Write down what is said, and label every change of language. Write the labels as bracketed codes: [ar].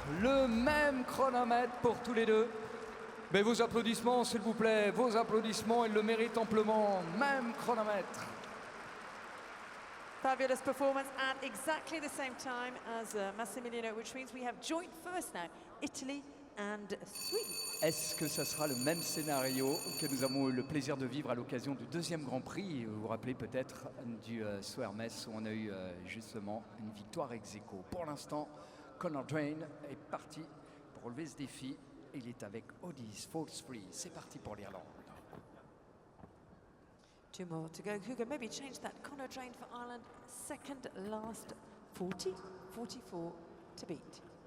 [fr] Le même chronomètre pour tous les deux. Mais vos applaudissements, s'il vous plaît, vos applaudissements, ils le méritent amplement. Même chronomètre. [en] Fabulous performance at exactly the same time as Massimiliano, which means we have joint first now, Italy and Sweden. [fr] Est-ce que ça sera le même scénario que nous avons eu le plaisir de vivre à l'occasion du 2e Grand Prix? Vous vous rappelez peut-être du Soermes où on a eu justement une victoire ex aequo. Pour l'instant, Connor Drain est parti pour relever ce défi. Il est avec Odys Falls Free. C'est parti pour l'Irlande. [en] 2 more to go. Who can maybe change that? Connor Drain for Ireland, second last, 40-44 to beat.